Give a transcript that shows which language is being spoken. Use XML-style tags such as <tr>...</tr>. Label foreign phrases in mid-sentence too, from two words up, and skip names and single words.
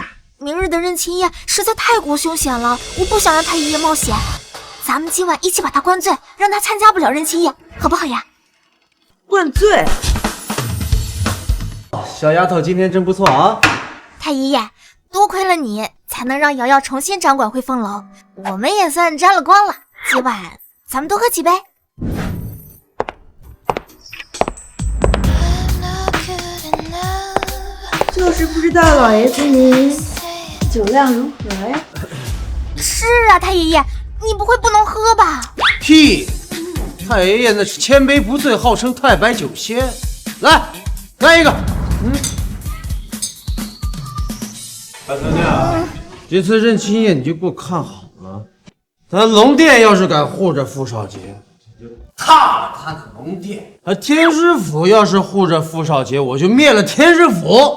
<zh>明日的認親宴實在太過兇險了，我不想讓太爺爺冒險。咱們今晚一起把他灌醉，讓他參加不了認親宴，好不好呀？灌醉？小丫頭今天真不錯啊！太爺爺，多虧了你，才能讓瑤瑤重新掌管匯豐樓，我們也算沾了光了。今晚咱們多喝幾杯。就是不知道老爺子您酒量如何呀？是啊，太爺爺，你不會不能喝吧？屁！太爺爺那是千杯不醉，號稱太白酒仙。來，來一個。大兄弟，這次認親宴你就給我看好了。咱龍殿要是敢護着傅少傑，我就踏了他的龍殿；而天師府要是護着傅少傑，我就滅了天師府。</zh>